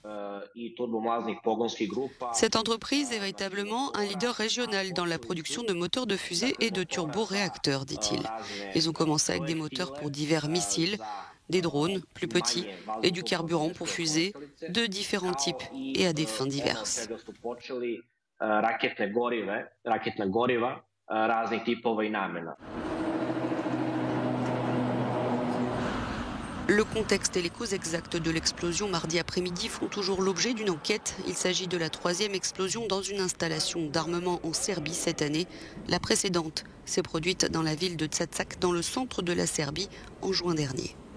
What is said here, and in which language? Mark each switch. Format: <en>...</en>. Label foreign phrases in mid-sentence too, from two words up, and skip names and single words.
<fr>Cette entreprise est véritablement un leader régional dans la production de moteurs de fusée et de turboréacteurs, dit-il. Ils ont commencé avec des moteurs pour divers missiles, des drones plus petits et du carburant pour fusées de différents types et à des fins diverses.</fr> <sr>raketna goriva raznih tipova I namena.</sr> <fr>Le contexte et les causes exactes de l'explosion mardi après-midi font toujours l'objet d'une enquête. Il s'agit de la 3e explosion dans une installation d'armement en Serbie cette année. La précédente s'est produite dans la ville de Čačak, dans le centre de la Serbie, en juin dernier.</fr>